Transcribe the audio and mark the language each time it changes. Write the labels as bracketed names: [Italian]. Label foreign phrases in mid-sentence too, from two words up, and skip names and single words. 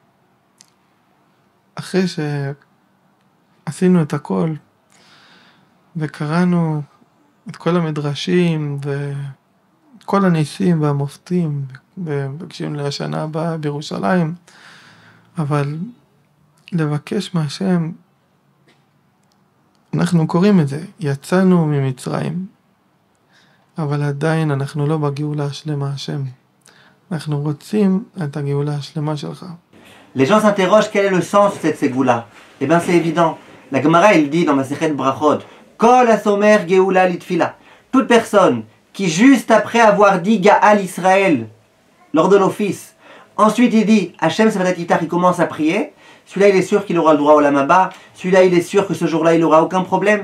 [Hebrew] אחרי שעשינו את הכל וקראנו את כל המדרשים ואת כל הניסים והמופתים ובקשים לשנה הבאה בירושלים, אבל לבקש מהשם, אנחנו קוראים את זה, יצאנו ממצרים, אבל עדיין אנחנו לא בגאולה השלמה השם. אנחנו רוצים את הגאולה השלמה שלך. [French] Les gens s'interrogent quel est le sens de cette ségoula. Eh bien c'est évident. La Gemara il dit dans Masechet Brachot, [Hebrew] כל הסומך גאולה לתפילה. [French] Toute personne qui juste après avoir dit [Hebrew] גאל ישראל [French] lors de l'office, ensuite il dit [Hebrew] השם שפתי תפתח, [French] il commence à prier, celui-là il est sûr qu'il aura le droit au [Hebrew] עולם הבא, [French] celui-là il est sûr que ce jour-là il n'aura aucun problème.